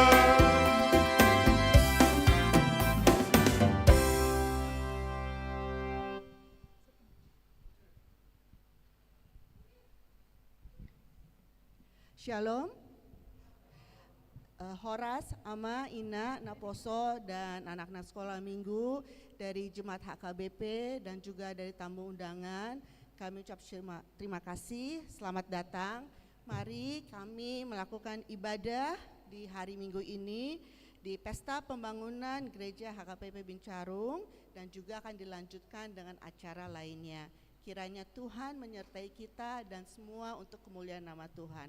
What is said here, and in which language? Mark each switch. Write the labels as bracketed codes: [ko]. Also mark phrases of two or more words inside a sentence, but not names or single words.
[id] Shalom. [bbc] Horas, Ama, Ina, Naposo, [id] dan anak-anak sekolah minggu dari Jemaat HKBP dan juga dari tamu undangan, kami ucap terima kasih, selamat datang. Mari kami melakukan ibadah di hari Minggu ini di Pesta Pembangunan Gereja HKBP Bincarung dan juga akan dilanjutkan dengan acara lainnya. Kiranya Tuhan menyertai kita dan semua untuk kemuliaan nama Tuhan.